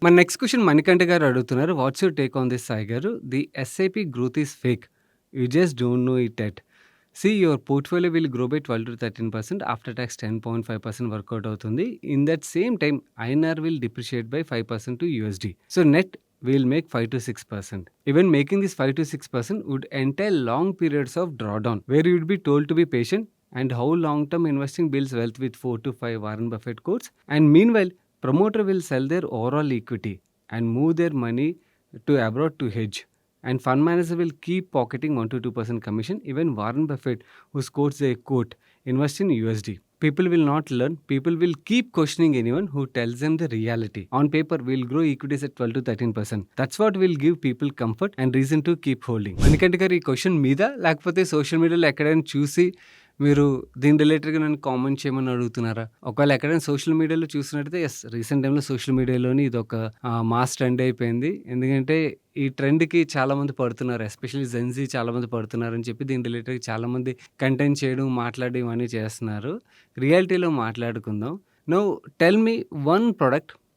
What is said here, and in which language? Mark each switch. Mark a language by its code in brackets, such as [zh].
[te] మన next question Manikanta గారు అడుగుతున్నారు. [en] what's your take on this [te] Sai గారు? [en] The SIP growth is fake. You just don't know it yet. Your portfolio will grow by 12-13% after tax 10.5% work out అవుతుంది. In that same time INR will depreciate by 5% to USD. So, net we'll make 5-6%. Even making this 5-6% would entail long periods of drawdown, where you would be told to be patient and how long-term investing builds wealth with 4-5 Warren Buffett quotes. And meanwhile, promoter will sell their overall equity and move their money to abroad to hedge. And fund manager will keep pocketing 1-2% commission. Even Warren Buffett, who quotes a quote, invest in USD. People will not learn. People will keep questioning anyone who tells them the reality. On paper, we'll grow equities at 12-13%. That's what will give people comfort and reason to keep holding. [te] Manikanta గారు ఈ question మీద లేకపోతే social మీడియాలో ఎక్కడైనా చూసి మీరు దీని రిలేటెడ్‌గా నన్ను కామెంట్ చేయమని అడుగుతున్నారా? ఒకవేళ ఎక్కడైనా సోషల్ మీడియాలో చూసినట్టయితే యెస్, రీసెంట్ టైమ్‌లో సోషల్ మీడియాలోని ఇదొక మాస్ ట్రెండ్ అయిపోయింది. ఎందుకంటే ఈ ట్రెండ్‌కి చాలామంది పడుతున్నారు. ఎస్పెషల్లీ జెన్‌జీ చాలామంది పడుతున్నారని చెప్పి దీని రిలేటెడ్‌గా చాలామంది కంటెంట్ చేయడం, మాట్లాడడం ఇవన్నీ చేస్తున్నారు. రియాలిటీలో మాట్లాడుకుందాం. [en] now tell me one product